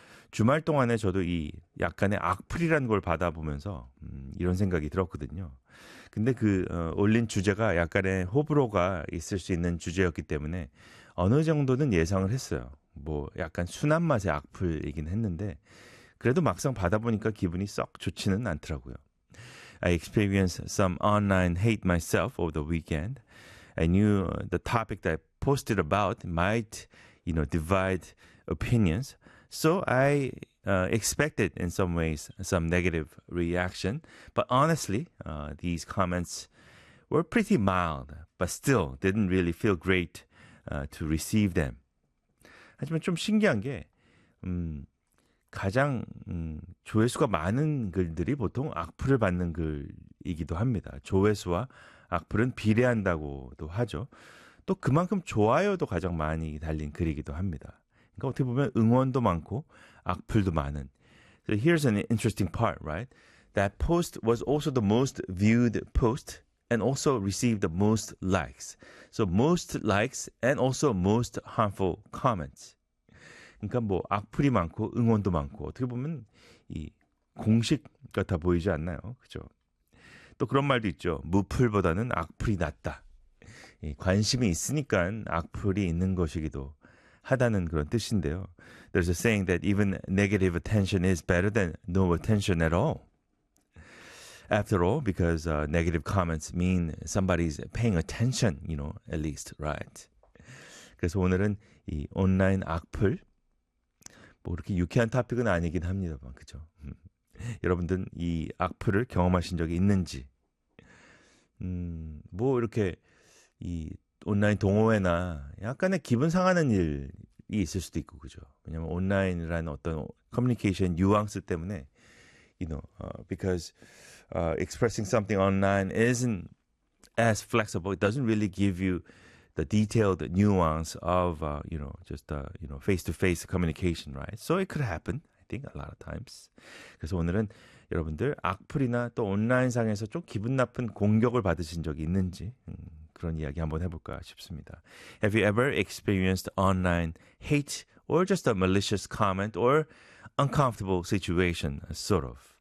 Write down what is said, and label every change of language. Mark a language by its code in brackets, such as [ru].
[ko] 주말 동안에 저도 이 약간의 악플이라는 걸 받아보면서 이런 생각이 들었거든요. 근데 올린 주제가 약간의 호불호가 있을 수 있는 주제였기 때문에 어느 정도는 예상을 했어요. 뭐 약간 순한 맛의 악플이긴 했는데 그래도 막상 받아보니까 기분이 썩 좋지는 않더라고요. [en] I experienced some online hate myself over the weekend. I knew the topic that I posted about might, divide opinions. So I expected in some ways some negative reaction, but honestly, these comments were pretty mild, but still didn't really feel great to receive them. [ko] 하지만 좀 신기한 게 가장 조회수가 많은 글들이 보통 악플을 받는 글이기도 합니다. 조회수와 악플은 비례한다고도 하죠. 또 그만큼 좋아요도 가장 많이 달린 글이기도 합니다. 그러니까 어떻게 보면 응원도 많고 악플도 많은. [en] So here's an interesting part, right? That post was also the most viewed post and also received the most likes. So most likes and also most harmful comments. [ko] 그러니까 뭐 악플이 많고 응원도 많고 어떻게 보면 이 공식 같아 보이지 않나요? 그죠? 또 그런 말도 있죠. 무플보다는 악플이 낫다. 이 관심이 있으니까 악플이 있는 것이기도 하다는 그런 뜻인데요. [en] There's a saying that even negative attention is better than no attention at all. After all, because negative comments mean somebody's paying attention, at least, right? [ko] 그래서 오늘은 이 온라인 악플, 뭐 이렇게 유쾌한 토픽은 아니긴 합니다만, 그죠? 여러분들은 이 악플을 경험하신 적이 있는지, 뭐 이렇게 이 온라인 동호회나 약간의 기분 상하는 일, 이 있을 수도 있고 그죠. 왜냐면 온라인이라는 어떤 커뮤니케이션 뉘앙스 때문에 [en] because expressing something online isn't as flexible. It doesn't really give you the detailed nuance of just face-to-face communication, right? So it could happen, I think, a lot of times. [ko] 그래서 오늘은 여러분들 악플이나 또 온라인상에서 좀 기분 나쁜 공격을 받으신 적이 있는지 그런 이야기 한번 해볼까 싶습니다. [en] Have you ever experienced online hate or just a malicious comment or uncomfortable situation, sort of?